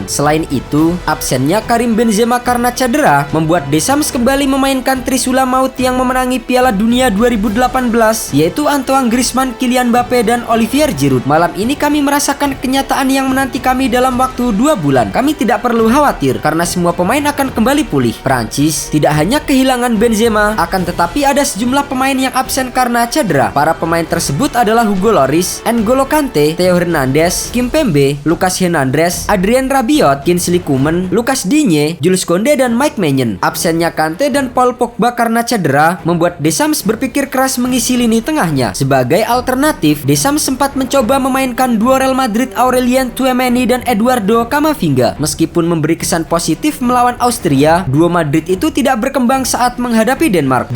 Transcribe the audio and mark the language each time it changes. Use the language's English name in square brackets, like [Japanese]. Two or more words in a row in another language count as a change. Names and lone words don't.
[Indonesian] Selain itu, absennya Karim Benzema karena cedera membuat Deschamps kembali memainkan Trisula Maut yang memenangi Piala Dunia 2018, yaitu Antoine Griezmann, Kylian Mbappe, dan Olivier Giroud. Malam ini kami merasakan kenyataan yang menanti kami dalam waktu 2 bulan. Kami tidak perlu khawatir karena semua pemain akan kembali pulih. Prancis tidak hanya kehilangan Benzema, akan tetapi ada sejumlah pemain yang absen karena cedera. Para pemain tersebut adalah Hugo Lloris, N'Golo Kante, Theo Hernandez, Kimpembe, Lucas Hernandez, Adrien Rabiot, Kingsley Coman, Lucas Digne, Jules Koundé, dan Mike Maignan. Absennya Kante dan Paul Pogba karena cedera membuat Deschamps berpikir keras mengisi lini tengahnya. Sebagai alternatif, Deschamps sempat mencoba memainkan duo Real Madrid Aurelien Tchouameni dan Eduardo Camavinga. Meskipun memberi kesan positif melawan Austria, duo Madrid itu tidak berkembang saat menghadapi Denmark.